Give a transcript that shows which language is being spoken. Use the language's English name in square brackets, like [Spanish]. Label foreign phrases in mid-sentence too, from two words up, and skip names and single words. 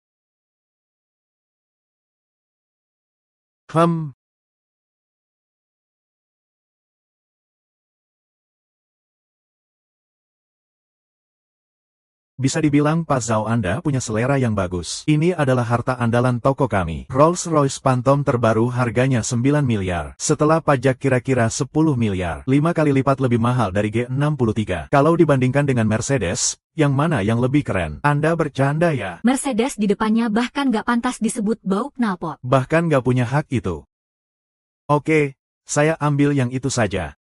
[Indonesian] Bisa dibilang Pak Zhao Anda punya selera yang bagus. Ini adalah harta andalan toko kami. Rolls-Royce Phantom terbaru harganya 9 miliar. Setelah pajak kira-kira 10 miliar. 5 kali lipat lebih mahal dari G63. Kalau dibandingkan dengan Mercedes, yang mana yang lebih keren? Anda bercanda ya? Mercedes di depannya bahkan gak pantas disebut bau knalpot. Bahkan gak punya hak itu. Oke, saya ambil yang itu saja.